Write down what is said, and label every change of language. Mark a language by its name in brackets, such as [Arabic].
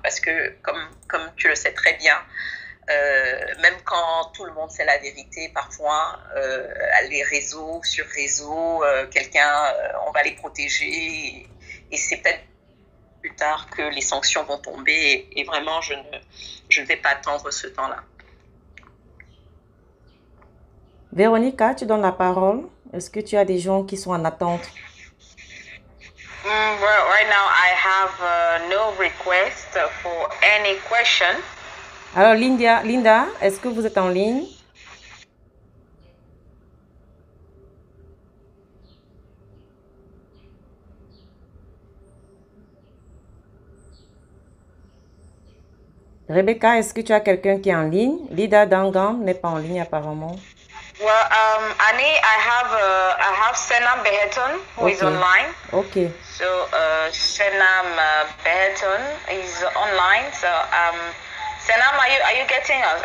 [French] Parce que, comme tu le sais très bien, même quand tout le monde sait la vérité, parfois, les réseaux, sur réseaux, on va les protéger et c'est peut-être plus tard que les sanctions vont tomber et vraiment, je ne vais pas attendre ce temps-là. Véronica, tu donnes la parole. Est-ce que tu as des gens qui sont en attente? [English] Well, right now I have no request for any question. [French] Alors, Linda, est-ce que vous êtes en ligne? Rebecca, est-ce que tu as quelqu'un qui est en ligne? Lida Dangam n'est pas en ligne apparemment. [English] Well, Annie, I have Senam Beheton who is online. Okay. So, Senam Beheton is online. So, Senam, are you getting us?